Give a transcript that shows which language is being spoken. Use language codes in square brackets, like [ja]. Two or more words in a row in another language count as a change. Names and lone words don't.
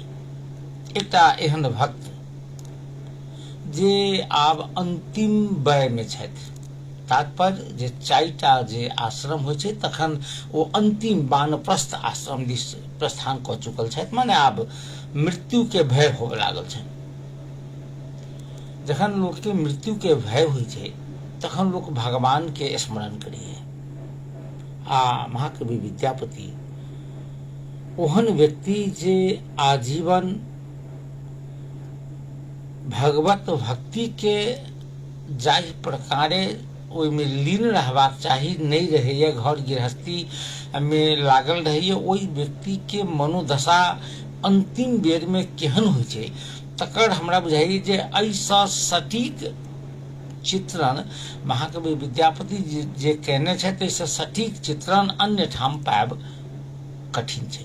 [mai] एकटा एहन भक्त जे आब अंतिम वय में छथि, तात्पर्य जे चारिटा जे आश्रम होइ छै तखन ओ अंतिम वानप्रस्थ आश्रम दिस प्रस्थान क चुकल छथि, माने आब मृत्यु के भय होबे लागल छै। जखन लोक के मृत्यु के भय होइ छै तखन लोक भगवान के स्मरण करिए आ महाकवि विद्यापति ओहन व्यक्ति जे आजीवन भगवत भक्ति के जाहि प्रकारे ओहिमे लीन रहबाक चाही नहीं रहैए, घर गृहस्थी में लागल रहैए, ओहि व्यक्ति के मनोदशा अंतिम बेर में केहन होइ छै तकर हमरा बुझाइए जे ऐसा सटीक चित्रण महाकवि विद्यापति जे कहने छथि ऐसा सटीक चित्रण अन्य ठाम पाएब कठिन छै।